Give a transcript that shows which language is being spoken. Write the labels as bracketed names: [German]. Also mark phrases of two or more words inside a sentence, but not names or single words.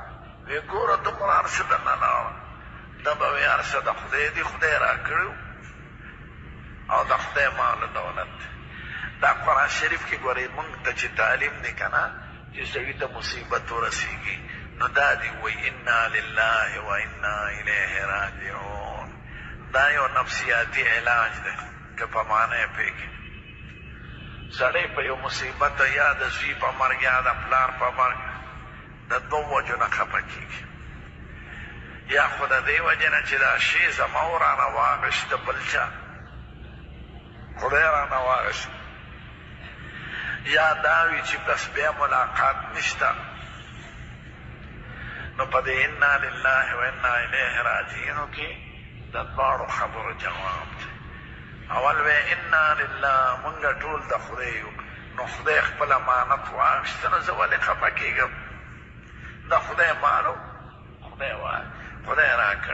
[Pashto] وی ګوره دومره هر څه درنه لاړه. ده به وایي هر څه د خدای دي، خدای راکړي او د خدای مال دولت دی. دا قرآن شریف کې ګورئ موږ ته چې تعلیم دی که نه چې سړي ته مصیبت ورسېږي نو دا دي وایي [Arabic] انا لله و انا الیه راجعون. [Pashto] دا یو نفسیاتي علاج دی که په معنی یې پوهېږي. سړی په یو مصیبت یا د زوی په مرګ یا د پلار په مرګ د دوو وجو نه خفه کېږي، یا خو د دې وجې نه چې دا شی زما و رانه واغېست بل چا خدای رانه واغېست، یا دا وي چې بس بیا ملاقات نشته. نو په دې [Arabic] انا لله و انا الیه [Pashto] راجعینو کې د دواړو خبرو جواب دی. اول وی [Arabic] انا لله، [Pashto] مونږ ټول د خدای یو، نو خدای خپل امانت واخیسته، نو زه ولې خفه کېږم؟ د خدای مالو خدای راکړ.